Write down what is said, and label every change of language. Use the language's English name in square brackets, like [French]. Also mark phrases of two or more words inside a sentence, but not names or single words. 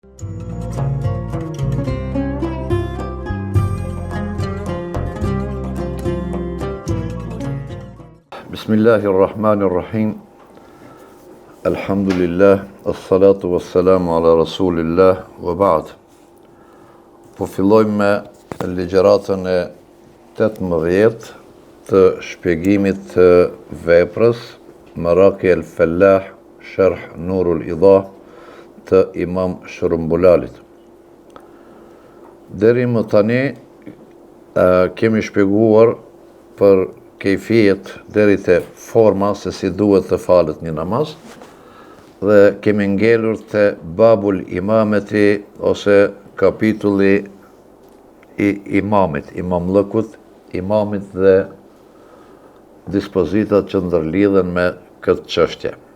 [Arabic] بسم الله الرحمن الرحيم. الحمد لله، والصلاة والسلام على رسول الله، وبعد. [Albanian] Po fillojmë me ligjëratën e 18 të shpjegimit të veprës Maraqi al-Fallah, Sharh Nurul Idah të Imam Shërumbulalit. Deri më tani kemi shpjeguar për kejfijet deri te forma se si duhet të falet një namaz dhe kemi ngelur te [Arabic] باب الإمامة [Albanian] ose kapitulli i imamit, imamllëkut, imamit dhe dispozitat që ndërlidhen me këtë çështje.